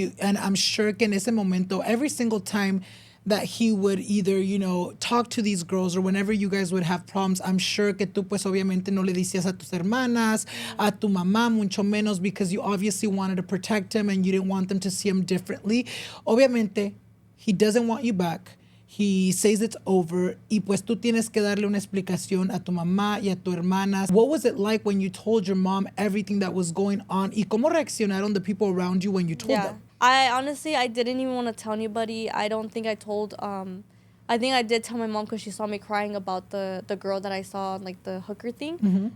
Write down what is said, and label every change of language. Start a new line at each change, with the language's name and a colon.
English: And I'm sure
Spanish: que en ese momento,
English: every single time that he would either, you know, talk to these girls or whenever you guys would have problems, I'm sure
Spanish: que tú pues obviamente no le decías a tus hermanas, a tu mamá, mucho menos,
English: because you obviously wanted to protect him and you didn't want them to see him differently. Obviamente, he doesn't want you back. He says it's over.
Spanish: Y pues tú tienes que darle una explicación a tu mamá y a tu hermanas.
English: What was it like when you told your mom everything that was going on?
Spanish: Y cómo reaccionaron
English: the people around you when you told them? I didn't even want to tell anybody. I don't think I told, I think I did tell my mom because she saw me crying about the girl that I saw on, like, the hooker thing. Mm-hmm.